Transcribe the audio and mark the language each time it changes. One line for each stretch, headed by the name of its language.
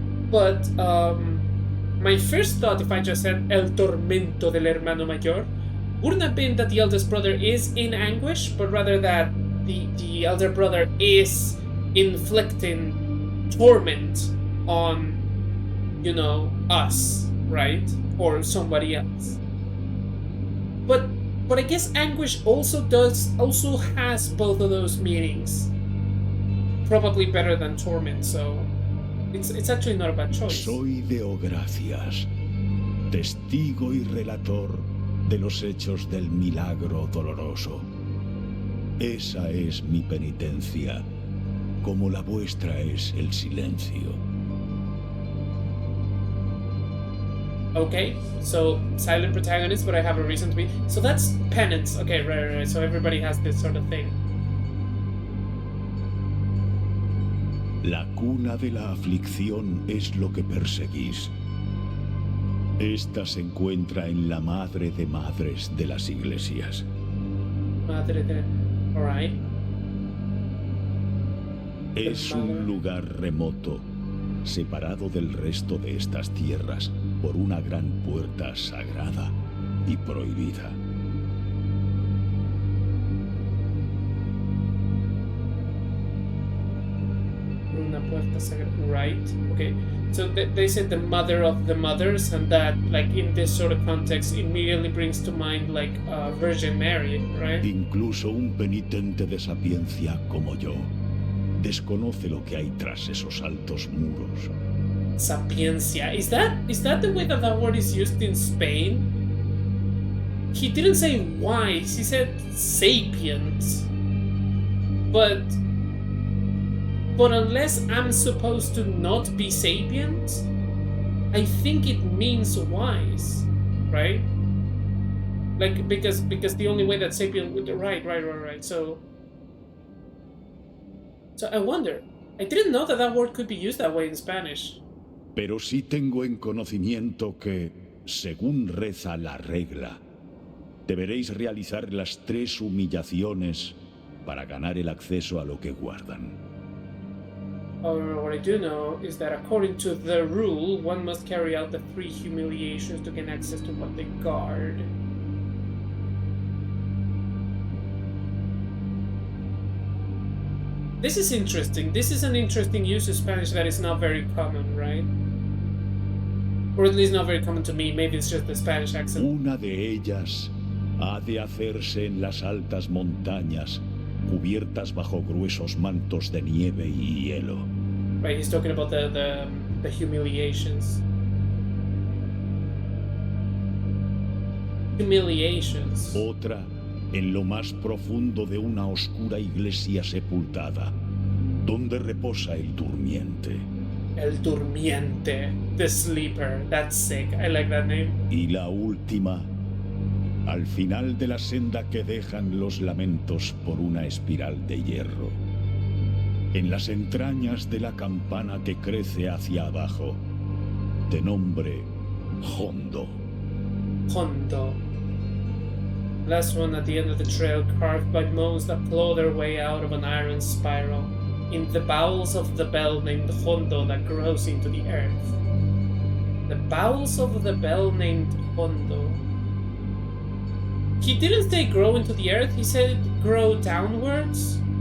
English: But my first thought, if I just said
Spanish: el tormento del hermano mayor,
English: wouldn't have been that the eldest brother is in anguish, but rather that the elder brother is inflicting torment on, you know, us, right? Or somebody else. But I guess anguish also has both of those meanings. Probably better than torment, so it's actually not a bad choice.
Spanish: Soy deo gracias, testigo y relator de los hechos del milagro doloroso. Esa es mi penitencia, como la vuestra es el silencio.
English: Okay, so silent protagonist, but I have a reason to be. So that's penance. Okay, right. So everybody has this sort of thing.
Spanish: La cuna de la aflicción es lo que perseguís. Esta se encuentra en la madre de madres de las iglesias. Madre de... Alright. Es un lugar remoto, separado del resto de estas tierras por una gran puerta sagrada y prohibida. Una puerta
English: Right. Okay. So they said the mother of the mothers, and that, like, in this sort of context, immediately brings to mind, like, Virgin Mary, right?
Spanish: Incluso un penitente de sapiencia como yo desconoce lo que hay tras esos altos muros. Sapiencia.
English: Is that the way that word is used in Spain? He didn't say wise, he said sapient. But unless I'm supposed to not be sapient, I think it means wise, right? Like, because the only way that sapient would right. So I wonder. I didn't know that word could be used that way in Spanish.
Spanish: Pero sí tengo en conocimiento que, según reza la regla, deberéis realizar las 3 humillaciones para ganar el acceso a lo que guardan.
English: However, what I do know is that according to the rule, one must carry out the 3 humiliations to gain access to what they guard. This is interesting. This is an interesting use of Spanish that is not very common, right? Or at least not very common to me. Maybe it's just the Spanish accent.
Spanish: Una de ellas ha de hacerse en las altas montañas, cubiertas bajo gruesos mantos de nieve y hielo.
English: Right, he's talking about the humiliations. Humiliations.
Spanish: Otra en lo más profundo de una oscura iglesia sepultada, donde reposa el durmiente.
English: El Durmiente, the sleeper. That's sick. I like that name.
Spanish: Y la última, al final de la senda que dejan los lamentos por una espiral de hierro, en las entrañas de la campana que crece hacia abajo, de nombre Hondo. Hondo.
English: Last one at the end of the trail, carved by moles that claw their way out of an iron spiral, in the bowels of the bell named Hondo that grows into the earth. The bowels of the bell named Hondo. He didn't say grow into the earth, he said grow downwards.